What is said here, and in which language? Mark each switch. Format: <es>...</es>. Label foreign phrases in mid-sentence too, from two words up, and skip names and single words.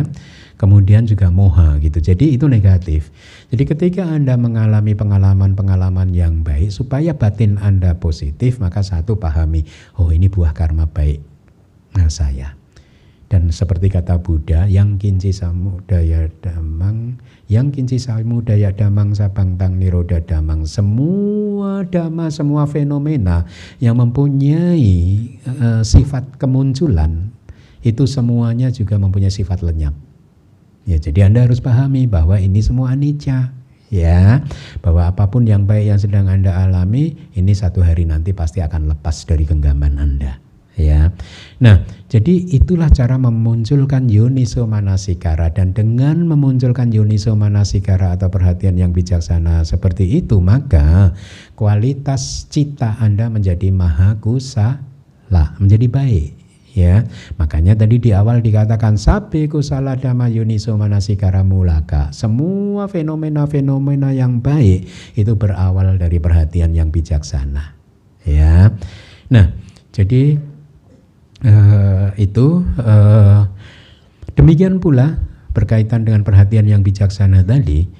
<id>Kemudian juga moha gitu. Jadi itu negatif. Jadi ketika Anda mengalami pengalaman-pengalaman yang baik, supaya batin Anda positif, maka satu, pahami, oh ini buah karma baik saya. Dan seperti kata Buddha,</id> <pi>yang kinci samudaya damang sabangtang niroda damang.</pi> <id>Semua dhamma, semua fenomena yang mempunyai sifat kemunculan, itu semuanya juga mempunyai sifat lenyap. Ya, jadi Anda harus pahami bahwa ini semua anicca, ya, bahwa apapun yang baik yang sedang Anda alami, ini satu hari nanti pasti akan lepas dari genggaman Anda, ya. Nah, jadi itulah cara memunculkan</id> <pi>yoniso manasikara,</pi> <id>dan dengan memunculkan</id> <pi>yoniso manasikara</pi> <id>atau perhatian yang bijaksana seperti itu, maka kualitas cita Anda menjadi mahakusala, menjadi baik. Ya, makanya tadi di awal dikatakan</id> <pi>sabbe kusala dhamma yoniso manasikara mulaka.</pi> <id>Semua fenomena-fenomena yang baik itu berawal dari perhatian yang bijaksana. Ya, nah jadi demikian pula berkaitan dengan perhatian yang bijaksana tadi.</id>